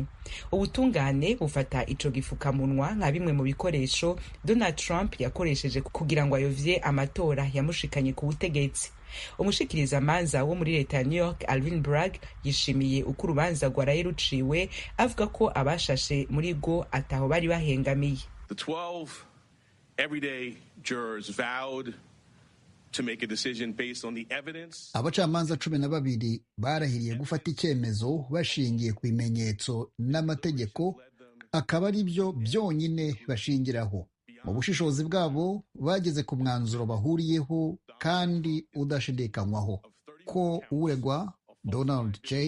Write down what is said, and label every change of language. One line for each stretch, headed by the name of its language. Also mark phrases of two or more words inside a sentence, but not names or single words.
Rundi: Ubutungane bufata ico gifukamunwa nka bimwe mu bikoresho Donald Trump yakoresheje kugira ngo ayovye amatora yamushikanye ku butegetsi. Umushikiriza manza wo muri leta ya New York Alvin Bragg yishimiye uko urubanza rwaraye ruciwe avuga ko abashashe muri go ataho bari bahengamiye.
English: The 12 everyday jurors vowed to make a decision based on the evidence.
Kinyarwanda: Abacamanza 12 barahiriye gufata icyemezo bashingiye ku bimenyetso n'amategeko, akaba ari byo byonyine bashingiraho.
Rundi: mu bushishozi bwabo bageze ku mwanzuro bahuriyeho kandi udashidikanywaho ko uregwa Donald J.